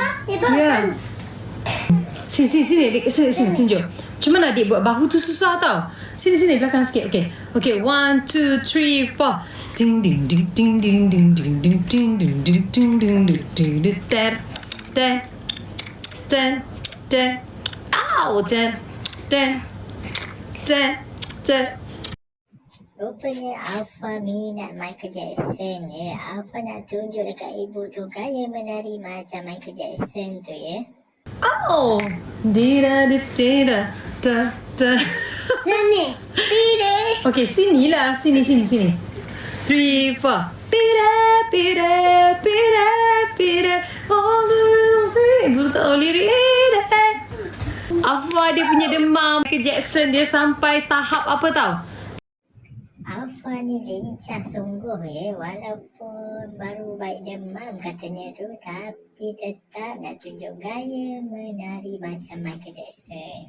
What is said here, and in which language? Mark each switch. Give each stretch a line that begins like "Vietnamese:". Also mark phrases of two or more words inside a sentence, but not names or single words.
Malay: Ya. Sini adik, sini tunjuk. Macam mana adik buat bahu tu susah tau. Sini belakang sikit. Okay, 1 2 3 4. Ding ding ding ding ding ding ding ding ding ding ding ding ding ding ding ding ter ter ter ter. Ow, ter ter ter ter. Rupanya Alfa minat Michael Jackson ya. Alfa nak tunjuk dekat ibu tu gaya menari macam Michael Jackson tu ya. Oh, dida dida da da. Nani, pide. Okay, sini. 3 4. Pida.
English: All the way.
Malay: Ibu tak tahu lirik. Afwa dia punya demam ke Jackson, dia sampai tahap apa tau? Alfa ni lincah sungguh ya. Walaupun baru baik demam katanya tu, tapi tetap nak tunjuk gaya menari macam Michael Jackson.